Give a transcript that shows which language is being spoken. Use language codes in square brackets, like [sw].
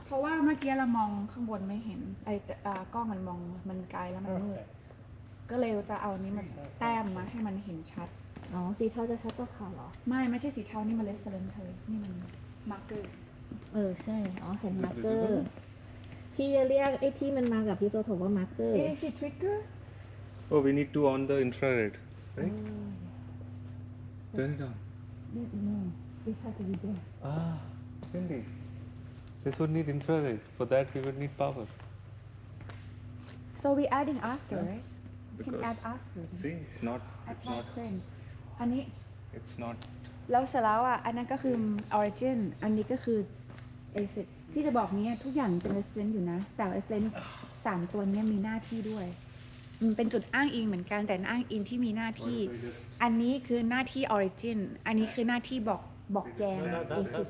[th] เพราะว่าเมื่อกี้เรามองข้างบนไม่เห็นกล้องมันมองมันไกลแล้วมันมืดก็เลยจะเอานี้มาแต้มมาให้มันเห็นชัด อ๋อ สีเทาจะชัดกว่าขาวเหรอ ไม่ใช่สีเทานี่มัน reference เธอนี่มัน marker ใช่ อ๋อ เห็นมาร์กเกอร์ พี่จะเรียกไอ้ที่มันมากับพี่โซโถว่ามาร์กเกอร์ [en] is it trigger Oh, we need to on the infrared, right? Turn it on. no it has to be there Ah, Cindy. This would need infrared. For that, we would need power. so we adding after right we can Because add after see, it's not. It's not. [th] frame อันนี้ [en] It's not. [th] แล้วเสร็จแล้วอ่ะอันนั้นก็คือ origin อันนี้ก็คือ exit ที่จะบอกนี้ทุกอย่างเป็น reference อยู่นะแต่ reference 3 ตัวนี้มีหน้าที่ด้วยมันเป็นจุดอ้างอิงเหมือนกันแต่อ้างอิงที่มีหน้าที่ อันนี้คือหน้าที่ origin อันนี้คือหน้าที่บอกแกน exit